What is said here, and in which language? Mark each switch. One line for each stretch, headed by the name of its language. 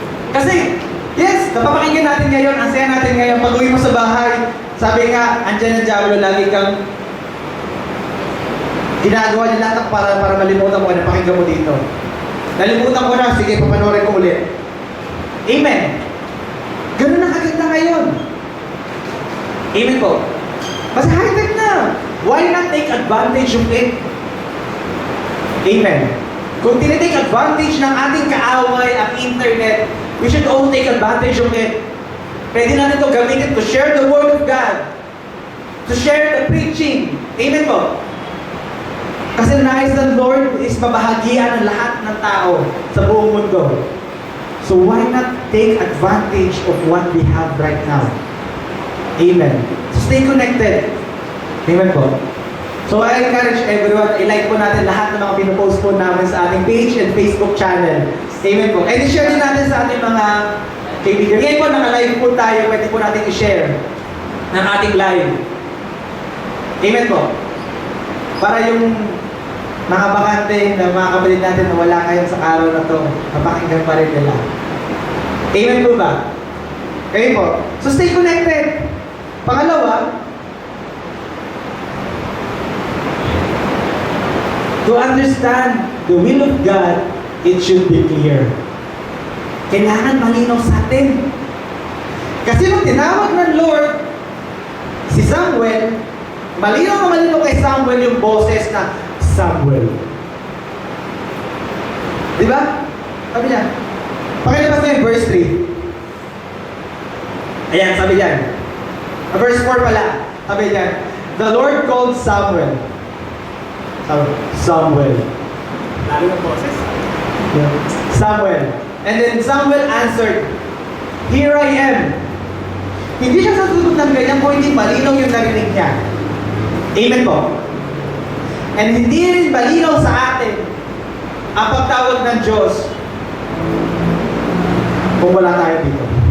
Filipino: Kasi, yes, napapakinggan natin ngayon, ang saya natin ngayon, pag-uwi mo sa bahay, sabi nga, andyan ang Diablo, lagi kang ginagawa niya lahat para malimutan mo, napakinggan mo dito. Nalimutan ko na, sige, papanorin ko ulit. Amen. Ganun ang agad na ngayon. Amen po. Kasi high-tech na.
English: Why not take advantage of it? Amen.
Filipino: Kung tinitake advantage ng ating kaaway ang internet,
English: we should all take advantage of it.
Filipino: Pwede natin ito gamitin
English: to share the Word of God. To share the preaching.
Filipino: Amen po. Kasi nais ng Lord is mabahagian ng lahat ng tao sa buong mundo.
English: So why not take advantage of what we have right now?
Filipino: Amen.
English: So stay connected.
Filipino: Amen po.
English: So I encourage everyone,
Filipino: i-like po natin lahat ng mga pinopost po namin sa ating page and Facebook channel. Amen po. And i-share din natin sa ating mga kaibigan. Ngayon po, naka-live po tayo, pwede po natin i-share ng ating live. Amen po. Para yung mga bakante na mga kapatid natin na wala kayo sa araw na to, mapakinggan pa rin nila. Amen po ba? Kayo po.
English: So stay connected. Pangalawa, to understand the will of God, it should be clear.
Filipino: Kailangan malinaw sa atin. Kasi nung tinawag ng Lord si Samuel, malinaw na malinaw kay Samuel yung boses na Samuel. Di ba? Sabi niya. Pakilabas na yung verse 3. Ayan, sabi niyan. Verse 4 pala. Sabi niyan.
English: The Lord called Samuel. Samuel.
Filipino: Lalo yung boses.
English: Yeah. Samuel. And then Samuel answered, Here I am.
Filipino: Hindi siya sasagot ng ganyan kung hindi malinaw yung narinig niya. Amen po. And hindi rin malinaw sa atin ang pagtawag ng Diyos kung wala tayo dito.